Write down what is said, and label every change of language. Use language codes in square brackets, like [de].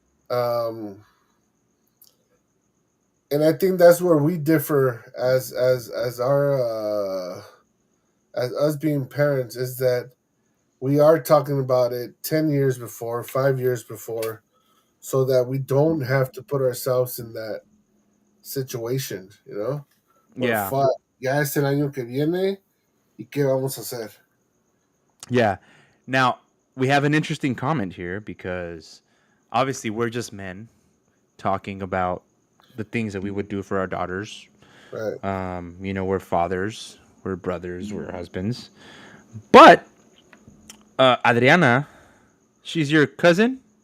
[en] Um, and I think that's where we differ as our as us being parents is that we are talking about it 10 years before, 5 years before, so that we don't have to put ourselves in that situation, Where Yeah. [es] fuck, ya es el año que viene, y qué vamos a hacer? [en] Yeah. Now we have an interesting comment here because obviously we're just men talking about the things that we would do for our daughters. Right. We're fathers, we're brothers, we're husbands. But Adriana, she's your cousin,